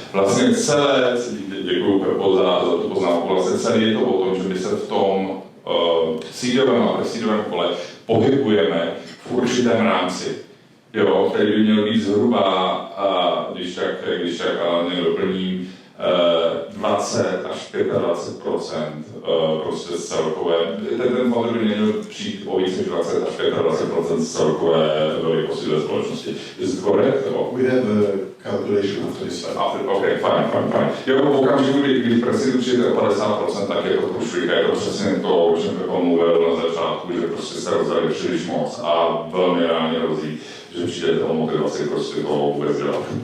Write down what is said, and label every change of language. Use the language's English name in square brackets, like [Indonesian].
[Czech] Vlastně celé, děkuju Pepo za tu poznámku, vlastně celé je to o tom, že my se v tom seedovém a pre-seedovém kole pohybujeme v určitém rámci, jo, který by měl být zhruba, když tak mě doplním, 20 až 25% prostě z celkové, ten fond by měl přijít o víc než 20 až 25% z celkové velikosti ve společnosti. [English] Is it correct? We have a calculation after this slide. Okay, fine. [Czech] Jo, v okamžiku, kdy presidu přijde o 50%, tak je to průšvih. Je to přesně to, o čem Pepo mluvil na začátku, že prostě se rozdali příliš moc a velmi reálně hrozí, že přijdete o motivaci prostě to vůbec dělat.